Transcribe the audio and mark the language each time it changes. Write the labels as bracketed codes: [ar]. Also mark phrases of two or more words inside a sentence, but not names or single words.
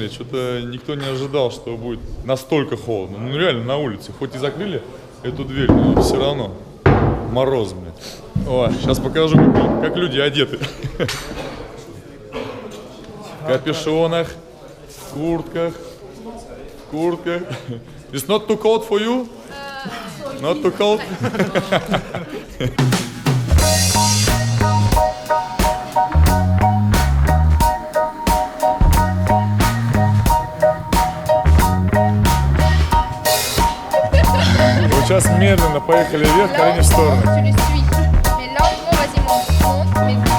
[ru] Что-то никто не ожидал, что будет настолько холодно. Ну, реально, на улице. Хоть и закрыли эту дверь, но все равно мороз, блядь. О, сейчас покажу, как люди одеты. В капюшонах, в куртках. [en] It's not too cold for you? Not too cold? [ru] Сейчас медленно поехали вверх, колени в сторону. [fr] Tu les suis. Mais lentement, vas-y, monte. Mais...